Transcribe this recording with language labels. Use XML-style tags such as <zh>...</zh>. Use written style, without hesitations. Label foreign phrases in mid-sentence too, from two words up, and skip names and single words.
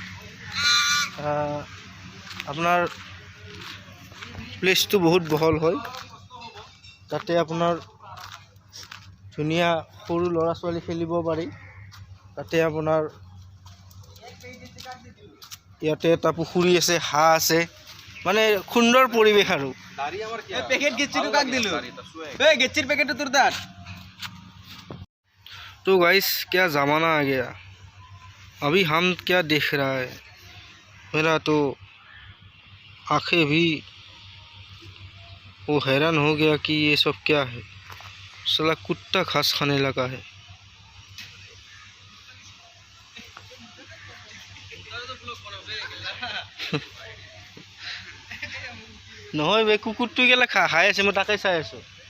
<as>আপোনাৰ প্লেচটো বহুত বহল হয়। তাতে আপোনাৰ ধুনীয়া সৰু ল'ৰা ছোৱালী খেলিব পাৰি। তাতে আপোনাৰ ইয়াতে এটা পুখুৰী আছে, হাঁহ আছে, মানে সুন্দৰ পৰিৱেশ আৰু।</as> <hi>तो गाइस, क्या ज़माना आ गया। अभी हम क्या देख रहा है, मेरा तो आंखें भी वो हैरान हो गया कि ये सब क्या है। साला कुत्ता घास खाने लगा है।</hi> <as>নহয় বে, কুকুৰটো কেলে খাই আছে? মই তাকে চাই আছোঁ।</as>